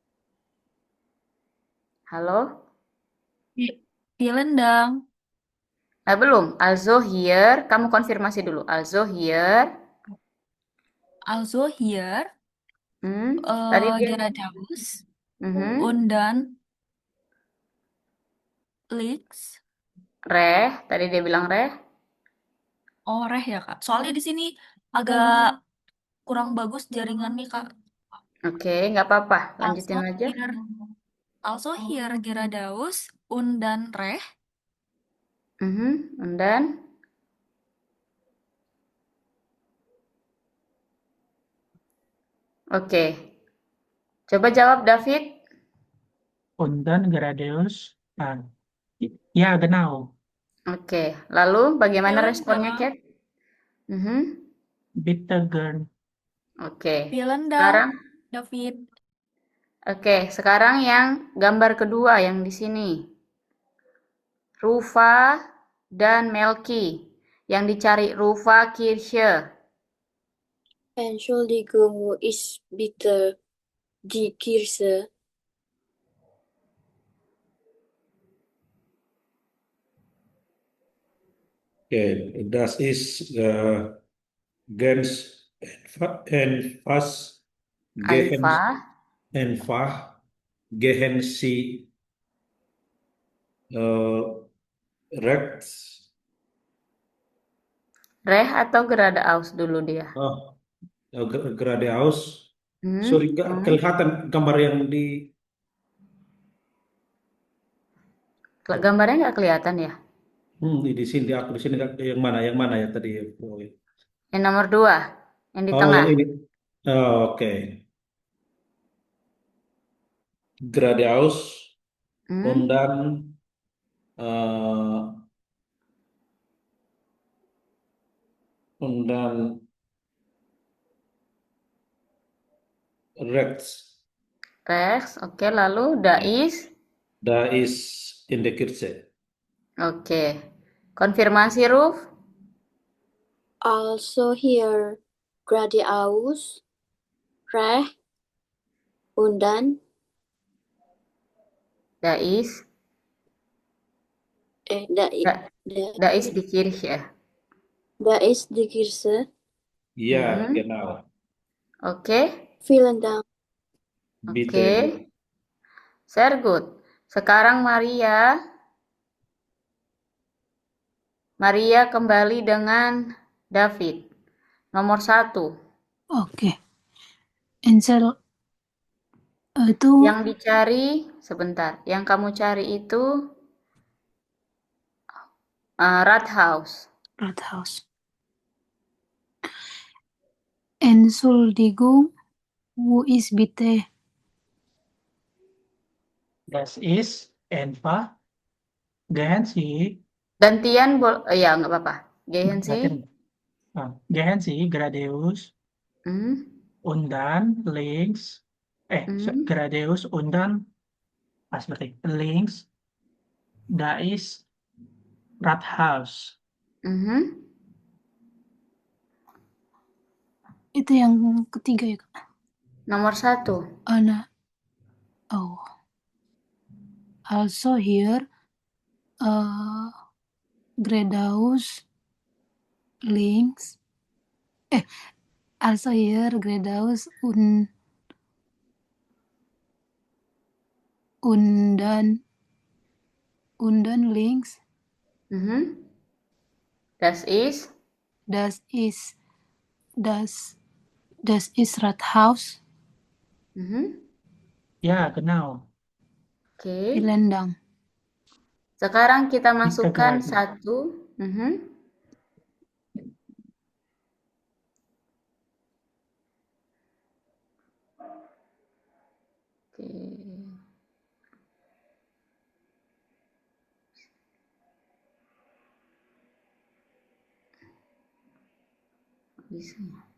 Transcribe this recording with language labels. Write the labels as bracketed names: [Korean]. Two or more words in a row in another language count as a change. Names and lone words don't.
[Indonesian] Halo? [German] Vielen Dank. [Indonesian] Belum. [German] Also here, [Indonesian] kamu konfirmasi dulu. [German] Also here. Also hier [Indonesian] Tadi dia. [German] geradeaus Mhm. und dann links. Reh, [Indonesian] tadi dia bilang reh. Oh, reh ya, Kak. Soalnya di sini agak kurang bagus jaringannya, Kak. Oke, nggak apa-apa. Lanjutin Also aja. hier, also hier geradeaus und dann reh. [English] And then, [Indonesian] oke. Coba jawab David. [German] Und dann geradeaus. Ja, genau. [Indonesian] Oke. Lalu bagaimana [German] Vielen [Indonesian] responnya, [German] Dank. [Indonesian] Kat? Mhm. [German] Bitte gern. [Indonesian] Oke. [German] Vielen Dank, [Indonesian] Sekarang, [German] David. [Indonesian] oke. Sekarang yang gambar kedua yang di sini. Rufa dan Melki. Yang dicari Rufa Kirche. [German] Entschuldigung, wo ist bitte die Kirche? Okay, das ist ganz etwas gehen, Einfach. einfach gehen Sie rechts. [Indonesian] Reh atau geradeaus dulu dia? Oh, geradeaus. Hmm, Sorry, nggak hmm. kelihatan gambar yang di. Gambarnya nggak kelihatan ya? Di sini aku di sini yang mana ya tadi? Oh, Yang nomor 2, yang di oh, tengah. yang ini. Oh, oke. [German] Geradeaus Hmm, und dann eh, und dann rechts. rechts. [Indonesian] Oke, lalu dais. [German] Da ist in der Kirche. [Indonesian] Oke. Konfirmasi, Ruf. [German] Also hier geradeaus, rechts und dann Dais. da, Da, da, dais di Kirche. da ist die Kirche. Ja, Mhm. genau. [Indonesian] Oke. [German] Vielen Dank. Bitte. [Indonesian] Oke. Sehr good. Sekarang Maria. Maria kembali dengan David. Nomor 1. Oke. Ansel itu Yang dicari, sebentar. Yang kamu cari itu Rathaus. Rathaus. [German] Entschuldigung, wo ist bitte? Das ist einfach gehen Sie. [Indonesian] Gantian, ya nggak apa-apa. [German] Gehen sih. Gehen Sie geradeaus Hmm, und dann links. hmm, Geradeaus und dann berarti links. Da ist Rathaus. mhm. [Indonesian] Itu yang ketiga ya, Kak? Nomor 1. Ana. [German] Oh. Also here geradeaus links. Also here geradeaus und dann links. Mhm. Das ist Das ist Rathaus. mhm. Ja, genau. [Indonesian] Oke. [German] Vielen Dank. [Indonesian] Sekarang kita masukkan lagi. 1. Mhm. Oke. Bisa ya?